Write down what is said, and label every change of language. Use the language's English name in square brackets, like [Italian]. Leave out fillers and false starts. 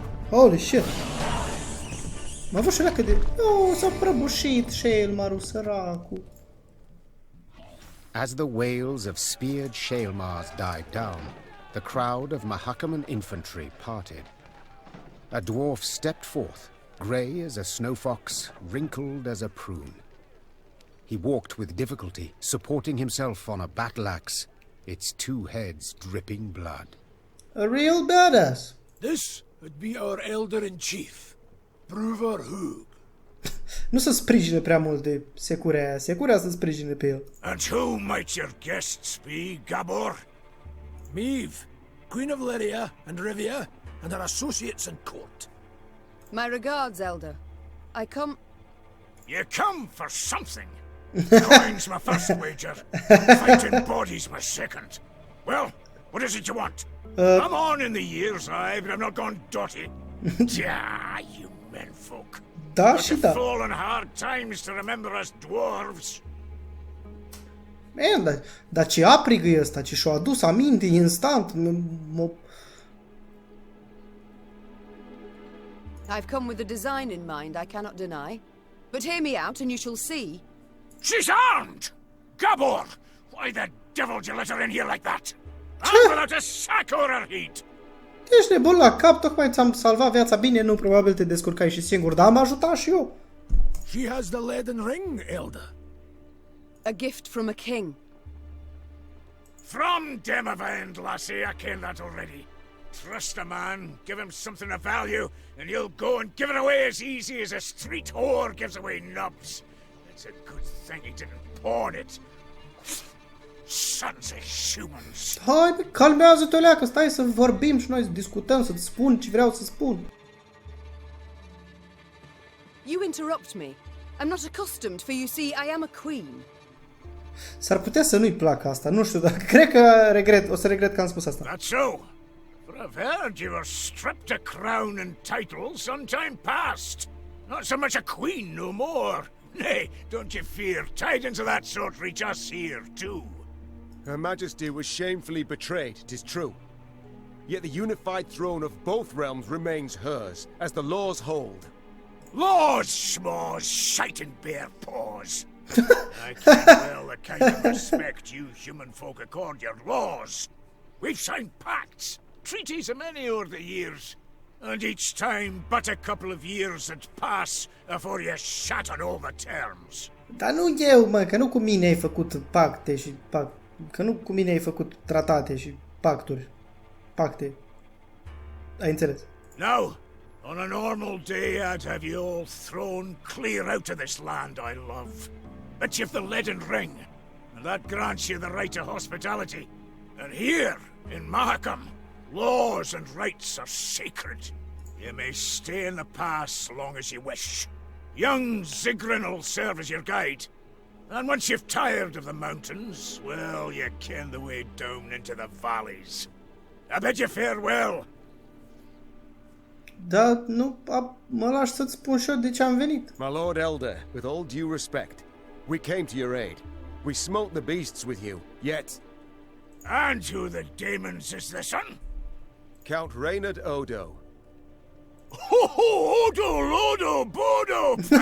[English] Holy shit. [Romanian] M-a avut și ăla că de... s-a prăbușit Shaelmarul, săracul. [English] As the wails of speared Shaelmars died down, the crowd of Mahakaman infantry parted. A dwarf stepped forth, grey as a snow fox, wrinkled as a prune. He walked with difficulty, supporting himself on a battle axe, its two heads dripping blood. A real badass. This would be our elder-in-chief, Brouver Hoog. [Romanian] Nu se sprijine prea mult de Securea. Securea să sprijine pe el. [English] And who might your guests be, Gabor? Meve, Queen of Lyria and Rivia, and her associates in court. My regards, Elder. I come... You come for something. Coin's my first wager. Fighting bodies my second. Well, what is it you want? I'm on in the years, but I'm not gone dotty. You menfolk. [Romanian] Da și da. [English] Fallen hard times to remember us dwarves. [Romanian] Man, dar ce aprigă e ăsta, ce și-o adus aminte instant. [English] I've come with a design in mind I cannot deny. But hear me out and you shall see. She's armed! Gabor! Why the devil did you let her in here like that? I'm without a sack or her heat! [Romanian] Ești nebun la cap, tocmai ți-am salvat viața. Bine, nu, probabil te descurcai și singur, dar am ajutat și eu. [English] She has the leaden ring, Elder. A gift from a king. From Demavend, lassie, I ken that already. Trust a man, give him something of value, and he'll go and give it away as easy as a street whore gives away nubs. It's a good thing he didn't pawn it. Sons of humans. [Romanian] Hai, calmează-te, leacă, stai să vorbim și noi să discutăm, să-ți spun ce vreau să spun. [English] You interrupt me. I'm not accustomed, for you see, I am a queen. [Romanian] S-ar putea să nu-i placă asta, nu știu, dar cred că o să regret că am spus asta. [English] That's so. For I've heard you were stripped of crown and title some time past. Not so much a queen no more. Nay, don't you fear, tidings of that sort reach us here too. Her Majesty was shamefully betrayed, 'tis true. Yet the unified throne of both realms remains hers, as the laws hold. Laws, schmaws, shite and bare paws. I can well the kind of respect you human folk accord your laws. We've signed pacts, treaties a many over the years, and each time but a couple of years had pass before you shatter all the terms. [Romanian] Dar nu eu, mă, că nu cu mine ai făcut pacte și că nu cu mine ai făcut tratate și pacturi. Pacte. Ai înțeles? [English] Now, on a normal day, I'd have you all thrown clear out of this land I love. But you've the leaden ring, and that grants you the right of hospitality. And here, in Mahakam, laws and rights are sacred. You may stay in the pass long as you wish. Young Zigrin'll serve as your guide. And once you've tired of the mountains, well, you ken the way down into the valleys. I bid you farewell. [Romanian] Da, nu, mă lași să-ți spun și eu de ce am venit. [English] My Lord Elder, with all due respect, we came to your aid. We smote the beasts with you, yet... And who the demons is this one? Count Reynard Odo. Ho ho, Odo, Lodo, Bodo!